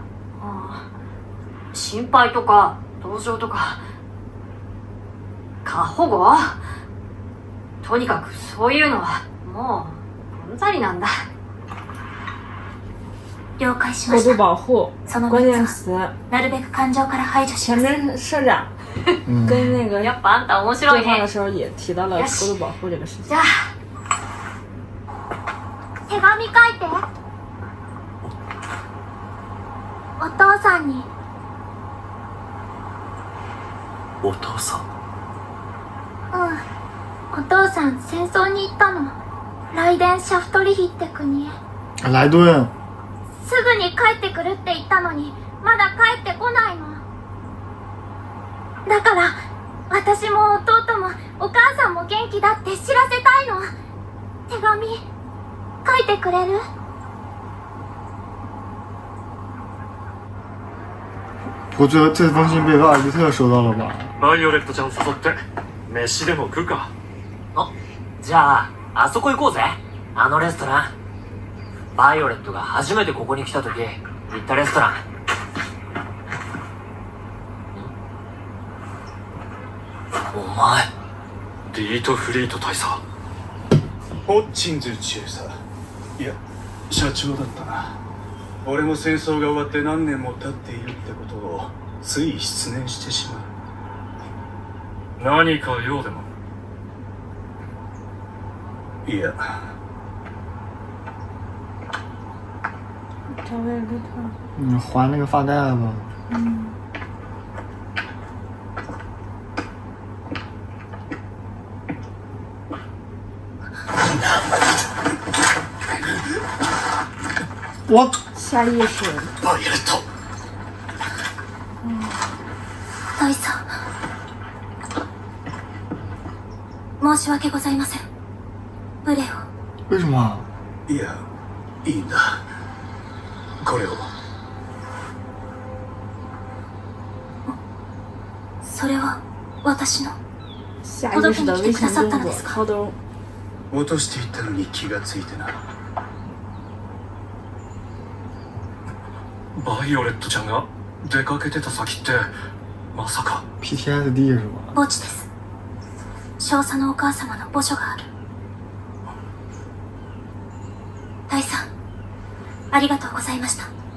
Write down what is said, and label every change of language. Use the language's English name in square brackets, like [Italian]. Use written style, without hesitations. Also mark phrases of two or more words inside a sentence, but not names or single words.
[Japanese] 心配とか同情とか過保護、とにかくそういうのはもううんざりなんだ。了解しま [Chinese] 过度 [Japanese] した。 [Chinese] 保护， [Japanese] その [Chinese] 关键 [Japanese] 3つ [Chinese] 词。 [Japanese] はなるべく感情から排除し [Chinese] 前 [Japanese] ます。 [Chinese] 面社长嗯，跟那个 [Japanese] やっぱあんた面白いね [Chinese] 对话的。时候也提到了过度保护这个事情 [Japanese] じ。ゃあ手紙書いて。お父さんに。お父さん。お父さん戦争に行ったの。ライデンシャフトリヒって国へ。莱顿。すぐに帰ってくるって言ったのにまだ帰ってこないの。だから私も弟もお母さんも元気だって知らせたいの。手紙書いてくれる？ [Chinese] 我觉得这封信被瓦尔基特收到了吧？ [Japanese] バイオレットちゃん誘って飯でも食うか。じゃああそこ行こうぜ。あのレストラン。バイオレットが初めてここに来た時行ったレストラン。お前リートフリート大佐。ホッチンズ中佐、いや社長だったな。俺も戦争が終わって何年も経っているってことをつい失念してしまう。何か用でも？いや [Chinese] 找位置他。你还那个发带吧。我下意识。 [Japanese] バイオレット。大佐、申し訳ございません。無礼を。 [Chinese] 为什么？ [Japanese] いやいいんだ。これを。それは私の。 [Chinese] 下意识的微型动作，掏兜。 [Japanese] 落としていったのに気がついてな。バイオレットちゃんが出かけてた先ってまさか。 [Chinese] PTSD 是吧？ [Japanese] 墓地です。少佐のお母様の墓所がある。大佐、ありがとうございました。